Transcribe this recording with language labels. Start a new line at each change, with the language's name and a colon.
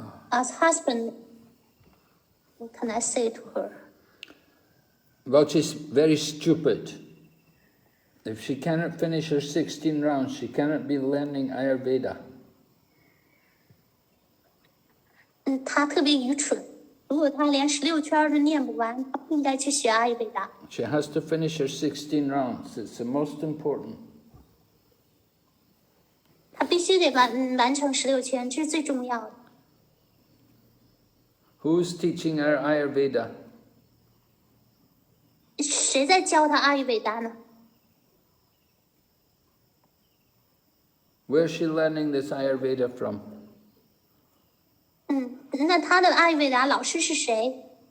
English: As husband, what can I say to her? Well, she's very stupid. If she cannot finish her 16 rounds, she cannot be learning Ayurveda.
Chinese: 她特别愚蠢。如果她连16圈都念不完，她不应该去学阿育吠达。
English: She has to finish her 16 rounds. It's the most important.
Chinese: 她必须得完成16圈，这是最重要的。
English: Who's teaching her Ayurveda?
Chinese: 谁在教她阿育吠达呢？
English: Where's she learning this Ayurveda from?
Chinese: 那她的阿育吠达老师是谁？